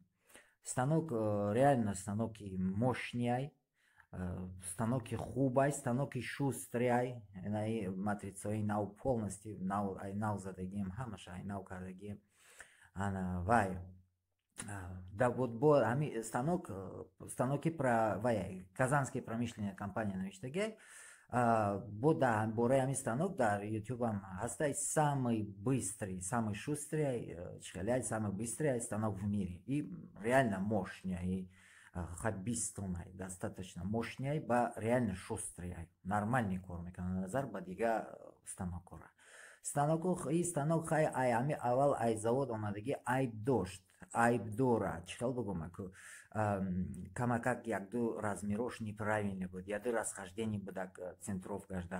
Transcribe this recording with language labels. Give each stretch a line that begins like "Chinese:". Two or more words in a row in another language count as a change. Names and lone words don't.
Tajik: Станок реально станоки мощняй, станоки хубай, станоки шустряй, матрицаи нав полностью нав задагием, ҳамаша нав кардагием. Вай ҳамин станоки
Russian: казанские промышленная компания
Tajik: навиштагиай. Бораи ҳамин станок дар ютубам ҳастай
Russian: самый быстрый, самый шустрый, самый быстрый станок в мире. И реально мощный, хоть 20 тонн, достаточно мощный, реально шустрый, нормальный
Tajik: кор мекунад назар ба дигар станокора. Станок хай ами аввал ай завод омадаги айб дошт, айб дора, чӣ хел бигӯм, камакак як-ду размерош неправильный буд, як-ду расхождение будак центровкаш да.